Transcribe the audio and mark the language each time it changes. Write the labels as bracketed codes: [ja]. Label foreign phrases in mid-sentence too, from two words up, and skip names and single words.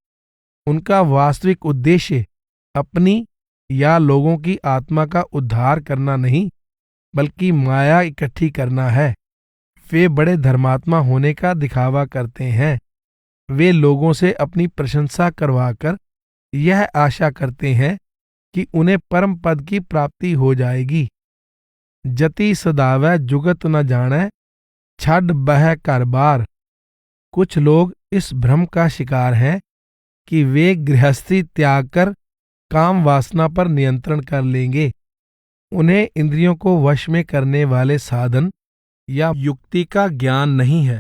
[hi] उनका वास्तविक उद्देश्य अपनी या लोगों की आत्मा का उद्धार करना नहीं, बल्कि माया इकट्ठी करना है। वे बड़े धर्मात्मा होने का दिखावा करते हैं। वे लोगों से अपनी प्रशंसा करवाकर यह आशा करते हैं कि उन्हें परम पद की प्राप्ति हो जाएगी। [pa] ਜਤਿ ਸਦਾਵੈ ਜੁਗਤਿ ਨ ਜਾਣੈ, ਛਡਿ ਬਹਿ ਘਰ ਬਾਰੁ। [hi] कुछ लोग इस भ्रम का शिकार हैं कि वे गृहस्थी त्याग कर काम वासना पर नियंत्रण कर लेंगे। उन्हें इंद्रियों को वश में करने वाले साधन या युक्ति का ज्ञान नहीं है।